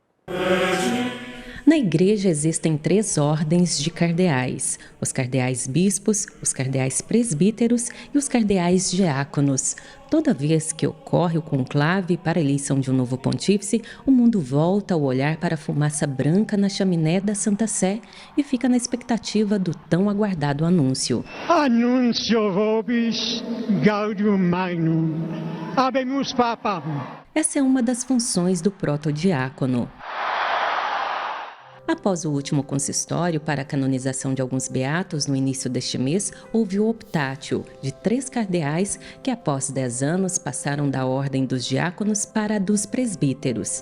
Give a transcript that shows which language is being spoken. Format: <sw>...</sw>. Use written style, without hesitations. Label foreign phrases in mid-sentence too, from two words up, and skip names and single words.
<pt>Na igreja existem 3 ordens de cardeais: os cardeais bispos, os cardeais presbíteros e os cardeais diáconos. Toda vez que ocorre o conclave para a eleição de um novo pontífice, o mundo volta o olhar para a fumaça branca na chaminé da Santa Sé e fica na expectativa do tão aguardado anúncio.</pt> <la>Annuncio vobis gaudium magnum, habemus papam.</la> <pt>Essa é uma das funções do protodiácono. Após o último consistório para a canonização de alguns beatos no início deste mês, houve o optatio de 3 cardeais que após 10 anos passaram da ordem dos diáconos para a dos presbíteros.</pt>